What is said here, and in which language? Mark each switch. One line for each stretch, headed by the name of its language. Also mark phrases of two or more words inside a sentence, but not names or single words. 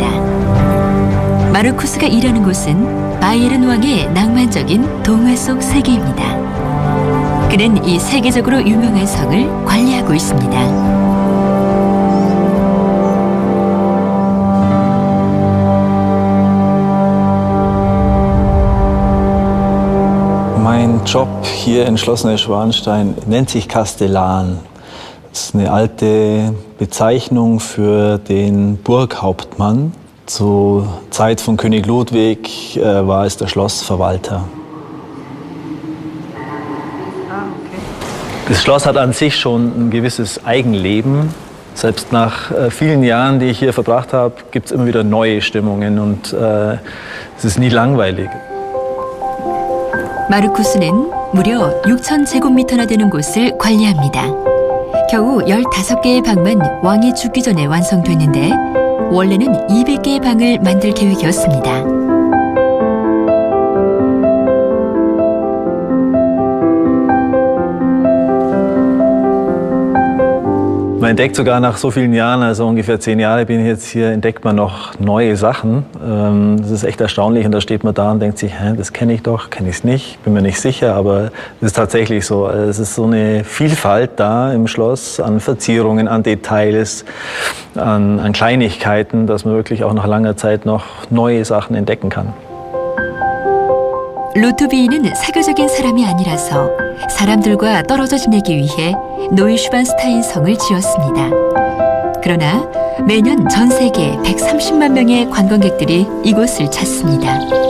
Korean: 마르쿠스가 일하는 곳은 바이에른 왕의 낭만적인 동화 속 세계입니다. 그는 이 세계적으로 유명한 성을 관리하고 있습니다.
German: Mein Job hier in Schloss Neuschwanstein nennt sich Kastellan. Das ist eine alte Bezeichnung für den Burghauptmann. Zur Zeit von König Ludwig war es der Schlossverwalter. Das Schloss hat an sich schon ein gewisses Eigenleben. Selbst nach vielen Jahren, die ich hier verbracht habe, gibt es immer wieder neue Stimmungen und es ist nie langweilig.
Korean: 마르쿠스는 무려 6,000제곱미터나 되는 곳을 관리합니다. 겨우 15개의 방만 왕이 죽기 전에 완성됐는데 원래는 200개의 방을 만들 계획이었습니다.
German: Man entdeckt sogar nach so vielen Jahren, also ungefähr 10 Jahre bin ich jetzt hier, entdeckt man noch neue Sachen. Das ist echt erstaunlich und da steht man da und denkt sich, das kenne ich doch, kenne ich es nicht, bin mir nicht sicher, aber es ist tatsächlich so. Es ist so eine Vielfalt da im Schloss an Verzierungen, an Details, an Kleinigkeiten, dass man wirklich auch nach langer Zeit noch neue Sachen entdecken kann.
Korean: 루트비는 사교적인 사람이 아니라서 사람들과 떨어져 지내기 위해 노일슈반스타인 성을 지었습니다. 그러나 매년 전 세계 130만 명의 관광객들이 이곳을 찾습니다.